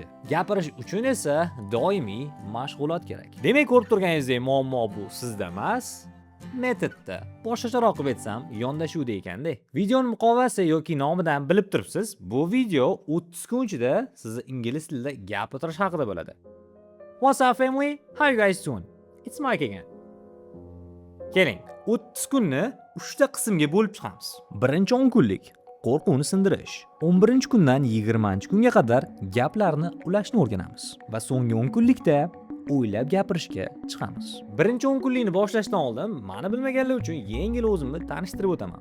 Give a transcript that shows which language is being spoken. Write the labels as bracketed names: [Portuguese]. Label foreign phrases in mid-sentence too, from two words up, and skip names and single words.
[Uzbek] Gapirish uchun esa doimiy mashg'ulot kerak. Demak, ko'rib turganingizdek, muammo bu sizda emas, metodda. Boshqacharoq qilib aytsam, yondashuvda ekanda. Videoning muqovasi yoki nomidan bilib turibsiz, bu video 30 kun ichida sizni ingliz tilida gapirish haqida bo'ladi. [English] What's up family? How you guys doing? It's Mike again. [Uzbek] Keling, 30 kunni 3 ta qismga bo'lib chiqamiz. Birinchi 10 kunlik qo'rquvni sindirish. 11-kundan 20-kunga qadar gaplarni ulashni o'rganamiz va so'nggi 10 kunlikda o'ylab gapirishga chiqamiz. Birinchi 10 kunlikni boshlashdan oldin meni bilmaganlar uchun yengil o'zimni tanishtirib o'taman.